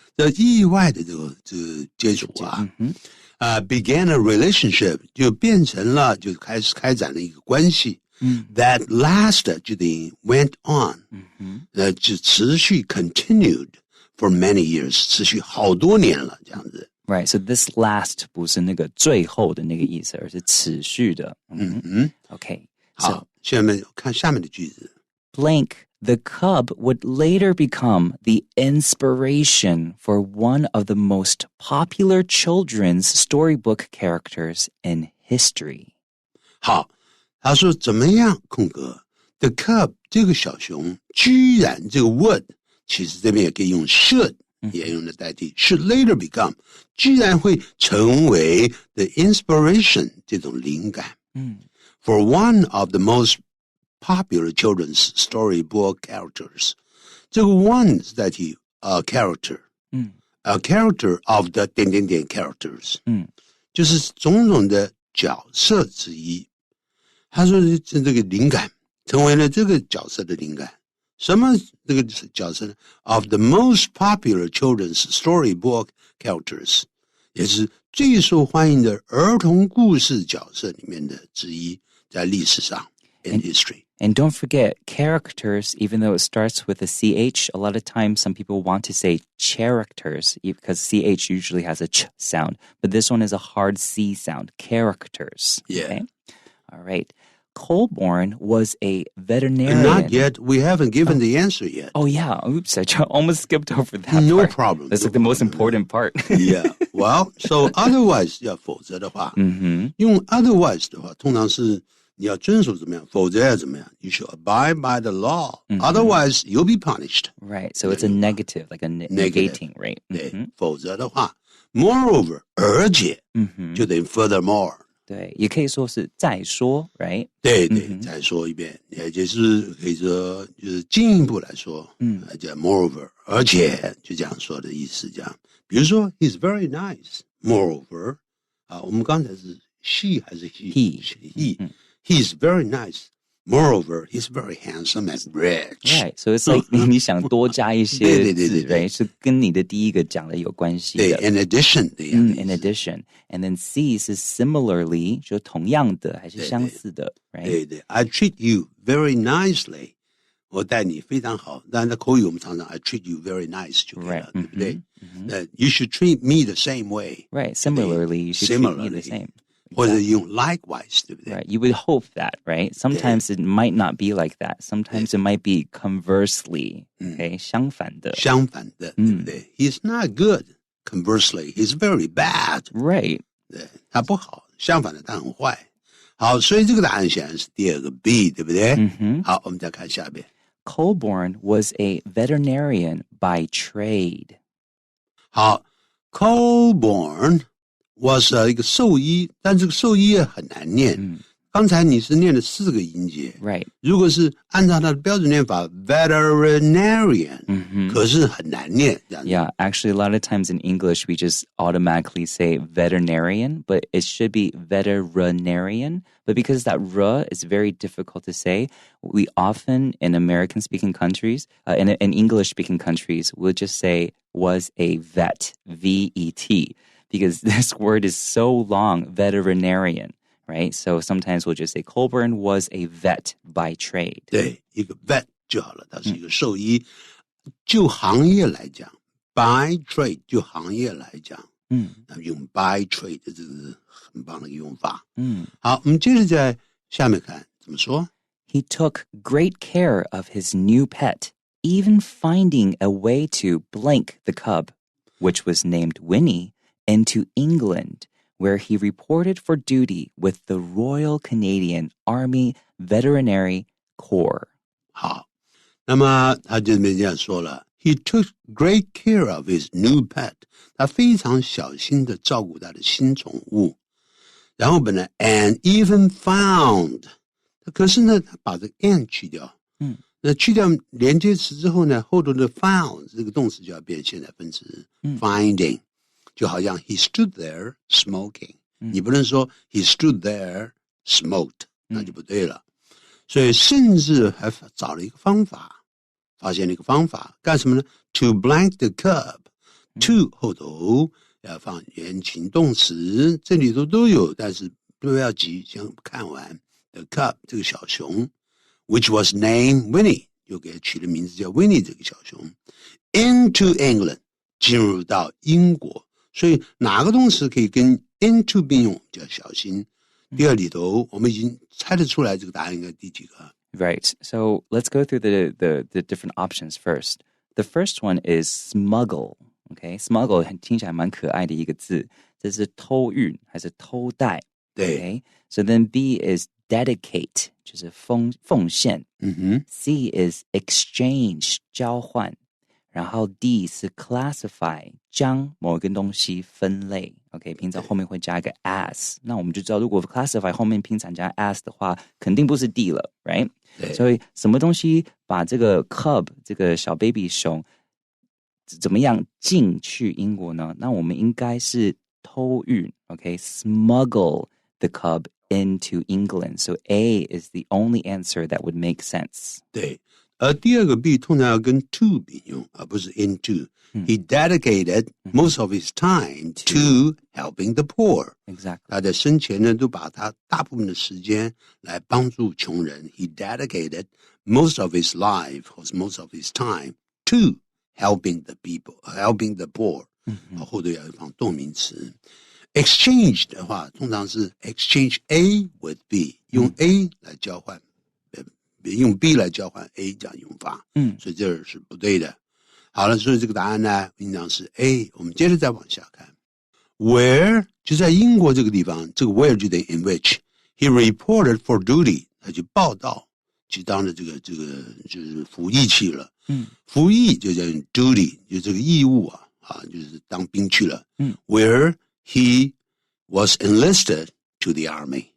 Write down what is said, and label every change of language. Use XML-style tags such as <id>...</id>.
<zh>这意外的这个接触啊，</zh> <en>began a relationship</en> <zh>就变成了，就开始开展了一个关系。</zh> <en>That lasted</en> <zh>就等于</zh> <en>went on，</en> <zh>就持续</zh> <en>continued for many years，</en> <zh>持续好多年了这样子。</zh> <en>Right, so this last</en> <zh>不是那个最后的那个意思，而是持续的。</zh> <en>Okay.</en> <zh>好，下面看下面的句子。</zh> <en>Blank, the cub would later become the inspiration for one of the most popular children's storybook characters in history.</en> <zh>好。他说怎么样空格</zh> <en>The cub</en> <zh>这个小熊居然这个 would 其实这边也可以用 should 也用来代替</zh> <en>should later become</en> <zh>居然会成为</zh> <en>the inspiration</en> <zh>这种灵感</zh> <en>for one of the most popular children's storybook characters</en> <zh>这个 one 是代替 a character a character of the 点点点 characters 就是种种的角色之一他说这个灵感成为了这个角色的灵感。什么这个角色呢 ？</zh> <en>Of the most popular children's storybook characters，</en> <zh>也是最受欢迎的儿童故事角色里面的之一，在历史上</zh> <en>in history. And don't forget, characters, even though it starts with a CH, a lot of times some people want to say characters because CH usually has a ch sound, but this one is a hard C sound, characters. Yeah. Okay? All right. Colborne was a veterinarian. Not yet. We haven't given the answer yet. Oh, yeah. Oops, I almost skipped over that No part. problem. That's like the most important part. Yeah. Well, so otherwise</en> <zh>要否则的话用 otherwise 的话通常是你要遵守怎么样否则要怎么样</zh> <en>You should abide by the law. Otherwise, you'll be punished. Right. So it's a negative, like a negating, right?</en> <zh>对否则的话 Moreover, 而且就等于 furthermore. 对，也可以说是再说 ，right？对对，再说一遍，也就是可以说就是进一步来说，叫 moreover， 而且就这样说的意思，这样。比如说</zh> <en>，he's very nice. Moreover，</en> <zh>我们刚才是</zh> <en>she 还是 he？ he，he's very nice. Moreover, he's very handsome and rich. Right, so it's like</en> <zh>你想多加一些字对，是跟你的第一个讲的有关系的。对 ，</zh> <en>in addition</en> <zh>的样子。</zh> <en>in addition, and then C 是 similarly，</en> <zh>就同样的还是相似的</zh> <en>，right？对 ，I treat you very nicely.</en> <zh>我待你非常好。当然在口语我们常常</zh> <en>I treat you very nice</en> <zh>就可以了， 对不对？</zh> <en>You should treat me the same way. Right, similarly, you should treat me the same.</en> <zh>或者用 likewise, 对不对？</zh> <en>Right, you would hope that, right? Sometimes it might not be like that. Sometimes it might be conversely, okay?</en> <zh>相反的，对不对？</zh> <en>He's not good. Conversely, he's very bad. Right.</en> <zh>对，他不好，相反的他很坏。好，所以这个答案显然是第二个 B， 对不对？好，我们再看下边。</zh> <en>Colborne was a veterinarian by trade.</en> <zh>好 ，</zh> <en>Colborne was</en> <zh>一个兽医，但这个兽医很难念。刚才你是念了4个音节</zh> <en>Right.</en> <zh>如果是按照它的标准念法 veterinarian，可是很难念这样子。</zh> <en>Yeah, actually, a lot of times in English, we just automatically say veterinarian, but it should be veterinarian. But because that R is very difficult to say, we often, in American-speaking countries, in English-speaking countries, we'll just say was a vet, V-E-T, because this word is so long, veterinarian.Right? So sometimes we'll just say Colburn was a vet by trade.</en> <zh>对，一个 vet 就好了，他是一个兽医。就行业来讲 ，by trade 就行业来讲，那用 by trade 这是很棒的一个用法。好，我们接着在下面看怎么说。</zh> <en>He took great care of his new pet, even finding a way to blank the cub, which was named Winnie, into England.Where he reported for duty with the Royal Canadian Army Veterinary Corps.</en> <zh>好，那么他这边这样说了 ，</zh> <en>He took great care of his new pet.</en> <zh>他非常小心的照顾他的新宠物。然后本来</zh> <en>and even found，</en> <zh>可是呢，他把这个 and 去掉。那去掉连接词之后呢，后头的 found 这个动词就要变现在分词 finding。就好像</zh> <en>he stood there smoking，</en> <zh>你不能说</zh> <en>he stood there smoked，</en> <zh>那就不对了。所以甚至还找了一个方法，发现了一个方法，干什么呢 ？</zh> <en>To blank the cub，</en> <zh>to 后头要放原形动词，这里头都有，但是不要急，先看完 the cub 这个小熊 ，</zh> <en>which was named Winnie，</en> <zh>又给它取了名字叫 Winnie 这个小熊 ，</zh> <en>into England</en> <zh>进入到英国。所以哪个动词可以跟 into 并用就要小心。第二里头我们已经猜得出来这个答案应该第几个。</zh> <en>Right. So let's go through the different options first. The first one is smuggle.</en> <zh>Okay, smuggle 听起来蛮可爱的一个字，这是偷运还是偷带？对。</zh> <en>Okay, so then B is dedicate，</en> <zh>就是奉献。</zh> <en>C is exchange，</en> <zh>交换。然后 D 是 classify， 将某一个东西分类 OK， 平常后面会加一个 as， 那我们就知道如果 classify 后面平常加 as 的话肯定不是 D 了 right， 所以什么东西把这个 cub 这个小 baby 熊怎么样进去英国呢？那我们应该是偷运</zh> <en>OK， smuggle the cub into England， so A is the only answer that would make sense。</en> <zh>对，而第二个 B 通常要跟 to 并用，而不是 into。</zh> <en>He dedicated most of his time to helping the poor. Exactly.</en> <zh>他在生前呢，都把他大部分的时间来帮助穷人。</zh> <en>He dedicated most of his life or most of his time to helping the people, helping the poor.</en> <zh>后头要放动名词。 Exchange 的话，通常是</zh> <en>exchange A with B，</en> <zh>用 A 来交换。用 B 来交换 A 这样用法，所以这是不对的。好了，所以这个答案呢，应当是 A。我们接着再往下看 ，Where 就在英国这个地方，这个 where 就等于</zh> <en>in which he reported for duty，</en> <zh>他就报道，去当了这个就是服役去了。服役就叫 duty， 就这个义务啊，就是当兵去了。</zh> <en>Where he was enlisted to the army。</en>